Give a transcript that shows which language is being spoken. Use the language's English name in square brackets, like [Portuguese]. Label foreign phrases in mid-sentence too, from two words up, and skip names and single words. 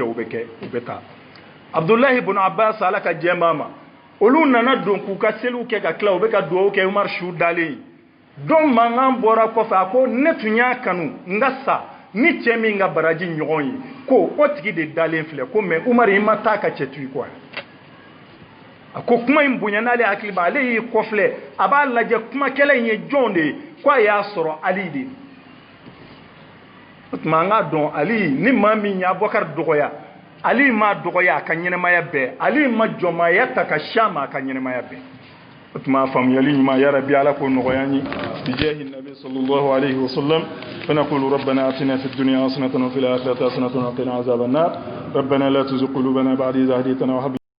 [Bambara] u bɛ taa Abdullahi ibn Abbas ala ka jɛma ma olu nana don k'u ka seliw kɛ ka tila u bɛ ka duwawu kɛ Umar su dalen don mankan bɔra kɔfɛ a ko ne tun y'a kanu n ka sa ni cɛ min ka baraji ɲɔgɔn ye ko o tigi de dalen filɛ ko mais Umar i ma taa ka cɛ to yen quoi a ko kuma in bonya n'ale hakili ma ale y'i kɔfilɛ a b'a lajɛ kumakɛla in ye jɔn de ye ko a y'a sɔrɔ Ali de o tuma an k'a dɔn Ali ni maa min y'a Abubakar dɔgɔya Ali ma dɔgɔya a ka ɲɛnɛmaya bɛɛ Ali ma jɔnmaaya ta ka s'a ma a ka ɲɛnɛmaya bɛɛ o tuma faamuyali ɲuman [Arabic] يا رب [Bambara] Ala k'o nɔgɔya an ye bijahi nabi [Arabic] صلى الله عليه وسلم فنقول ربنا آتنا في الدنيا حسنة وفي الآخرة حسنة وقنا عذاب النار ربنا لا تزغ قلوبنا بعد إذ هديتنا وهب